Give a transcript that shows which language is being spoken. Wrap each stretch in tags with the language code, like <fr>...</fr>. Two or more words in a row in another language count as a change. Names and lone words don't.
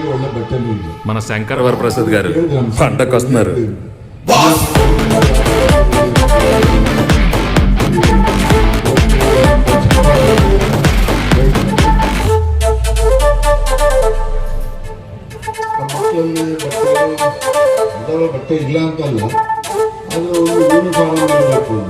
<te>బట్టలు ఉంది. మన శంకర్ వరప్రసాద్ గారు పంటకు వస్తున్నారు.</te> <kn>ಮಕ್ಕಳಲ್ಲಿ ಬಟ್ಟೆ ಇಲ್ಲ ಅಂತಲ್ಲ, ಅದು ಒಂದು ಯೂನಿಫಾರ್ಮ್ ಇರಬೇಕು ಅಂತ.</kn>